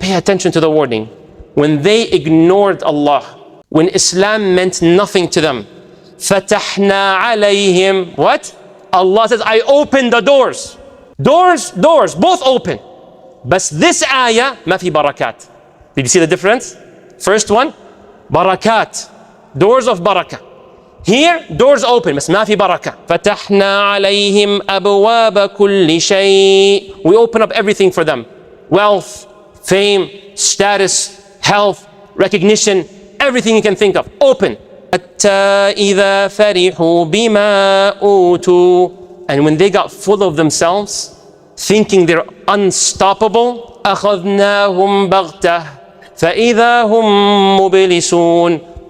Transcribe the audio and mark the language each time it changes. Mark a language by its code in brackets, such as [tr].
[en] Pay attention to the wording. When they ignored Allah, when Islam meant nothing to them, [ar] فَتَحْنَا عَلَيْهِمْ. [en] What? Allah says, I opened the doors. Doors, both open. But this ayah, [ar] ما في [en] barakat. Did you see the difference? First one, barakat. Doors of barakah. Here, doors open, [ar] بس ما في بركة. فتحنا عليهم أبواب كل شيء. [en] We open up everything for them. Wealth, fame, status, health, recognition, everything you can think of. [ar] Open. حتى إذا فرحوا بما أوتوا. [en] And when they got full of themselves, thinking they're unstoppable, [ar] أخذناهم بغتة فإذا هم مبلسون.